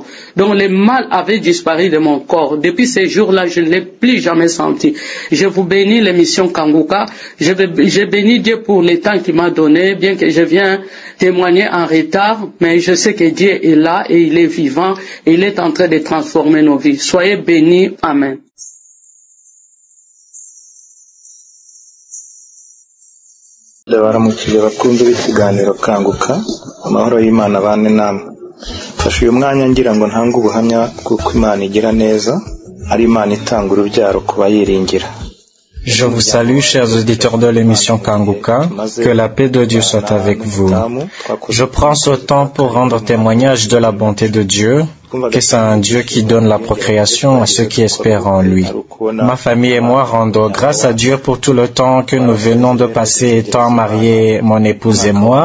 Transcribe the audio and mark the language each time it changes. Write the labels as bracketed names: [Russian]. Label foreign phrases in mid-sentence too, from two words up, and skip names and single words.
[French] Donc le mal avait disparu de mon corps. Depuis ces jours-là, je ne l'ai plus jamais senti. Je vous bénis l'émission Kanguka. Je bénis Dieu pour le temps qu'il m'a donné, bien que je viens témoigner en retard, mais je sais que Dieu est là et il est vivant et il est en train de transformer nos vies. Soyez bénis. Amen. [Kinyarwanda] ndabaramukije bakunze b'ikiganiro Kanguka, amahoro y'Imana bane namwe. Fasha uyu mwanya ngira ngo ntange ubuhamya kuko Imana igira neza, ari Imana itanga urubyaro kuba yiringira. [French] Je vous salue, chers auditeurs de l'émission Kanguka. Que la paix de Dieu soit avec vous. Je prends ce temps pour rendre témoignage de la bonté de Dieu, que c'est un Dieu qui donne la procréation à ceux qui espèrent en lui. Ma famille et moi rendons grâce à Dieu pour tout le temps que nous venons de passer étant mariés, mon épouse et moi.